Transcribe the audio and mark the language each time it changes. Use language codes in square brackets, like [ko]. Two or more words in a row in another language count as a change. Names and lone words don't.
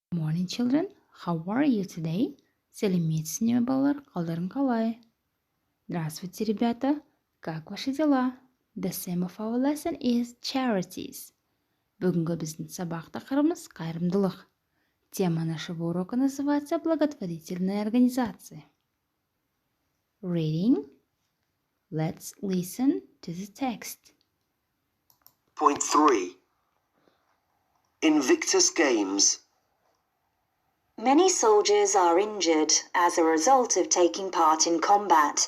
[en] Morning, children. How are you today? [kk] Сәлеметсің бе, балалар? Қалдарың қалай? [ru] Здравствуйте, ребята. Как ваши дела? [en] The theme of our lesson is charities. [kk] Бүгінгі біздің сабақ тақырыбымыз қайырымдылық. [ru] Тема нашего урока называется благотворительные организации. [en] Reading. Let's listen to the text. Point 3. Invictus Games. Many soldiers are injured as a result of taking part in combat.